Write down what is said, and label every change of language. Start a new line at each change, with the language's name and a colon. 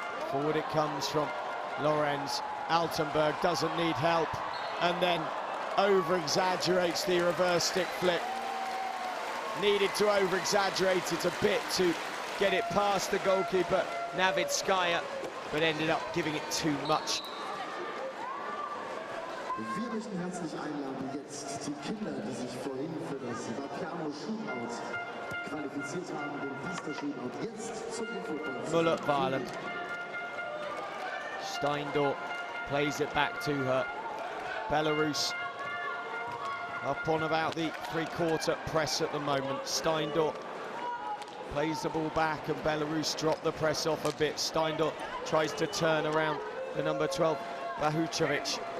English: Forward it comes from Lorenz. Altenberg doesn't need help, and then over-exaggerates the reverse stick flip. Needed to over-exaggerate it a bit to get it past the goalkeeper, Navitskaya, but ended up giving it too much.
German: Wir möchten herzlich einladen, jetzt die Kinder, die sich vorhin für das Vapiano Shootout qualifiziert haben, den Pista Shootout, jetzt zum Infopunkt.
English: Muller of Ireland. Steindor plays it back to her. Belarus up on about the three-quarter press at the moment. Steindor plays the ball back, and Belarus drop the press off a bit. Steindl tries to turn around the number 12, Bahučević.